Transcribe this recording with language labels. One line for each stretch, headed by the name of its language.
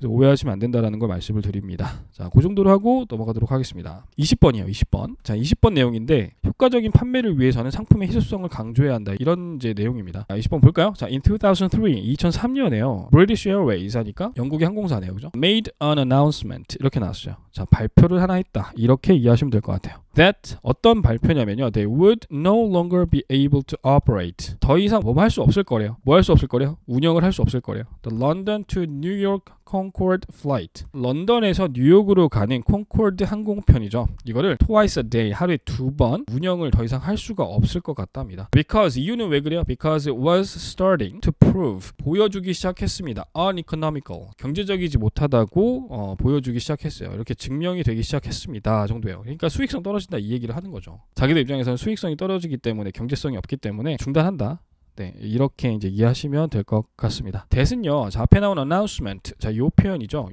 Korean: 오해하시면 안 된다라는 걸 말씀을 드립니다. 자, 그 정도로 하고 넘어가도록 하겠습니다. 20번이에요. 20번. 자, 20번 내용인데 효과적인 판매를 위해서는 상품의 희소성을 강조해야 한다. 이런 이제 내용입니다. 자, 20번 볼까요? 자, in 2003년에요. British Airways 하니까 영국의 항공사네요. 그죠?
English: Made an announcement
Korean: 이렇게 나왔어요. 자, 발표를 하나 했다. 이렇게 이해하시면 될 것 같아요. That 어떤 발표냐면요.
English: They would no longer be able to operate.
Korean: 더 이상 뭐 할 수 없을 거래요. 뭐 할 수 없을 거래요? 운영을 할 수 없을 거래요.
English: The London to New York Concorde flight.
Korean: 런던에서 뉴욕으로 가는 콩코르드 항공편이죠. 이거를
English: twice a day,
Korean: 하루에 2번 운영을 더 이상 할 수가 없을 것 같답니다. Because 이유는 왜 그래요?
English: Because it was starting to prove
Korean: 보여주기 시작했습니다. uneconomical 경제적이지 못하다고 보여주기 시작했어요. 이렇게 증명이 되기 시작했습니다. 정도예요. 그러니까 수익성 떨어진다 이 얘기를 하는 거죠. 자기들 입장에서는 수익성이 떨어지기 때문에 경제성이 없기 때문에 중단한다. 네, 이렇게 이제 이해하시면 될 것 같습니다. that은요, 자, 앞에 나온 announcement, 자, 요 표현이죠.